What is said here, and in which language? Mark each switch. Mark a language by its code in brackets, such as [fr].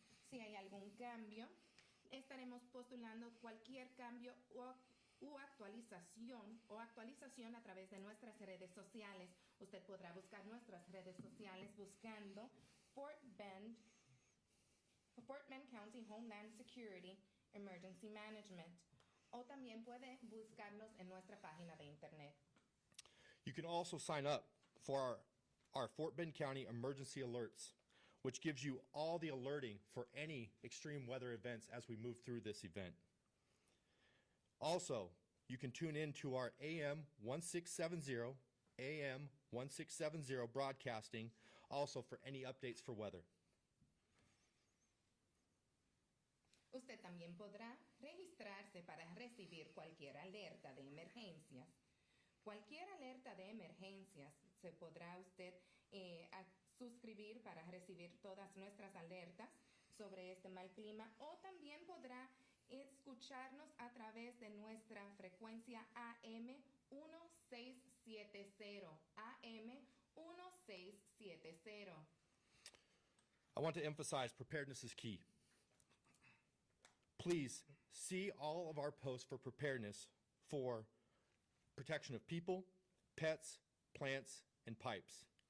[es] Si hay algún cambio, estaremos postulando cualquier cambio u actualización a través de nuestras redes sociales. Usted podrá buscar nuestras redes sociales buscando Fort Bend County Homeland Security Emergency Management, o también puede buscarnos en nuestra página de internet. [en] You can also sign up for our Fort Bend County Emergency Alerts, which gives you all the alerting for any extreme weather events as we move through this event. Also, you can tune in to our AM 1670 broadcasting also for any updates for weather. [es] Usted también podrá registrarse para recibir cualquier alerta de emergencias. Cualquier alerta de emergencias se podrá usted suscribir para recibir todas nuestras alertas sobre este mal clima, o también podrá escucharnos a través de nuestra frecuencia AM 1670. AM 1670. [en] I want to emphasize preparedness is key. Please see all of our posts for preparedness for protection of people, pets, plants, and pipes.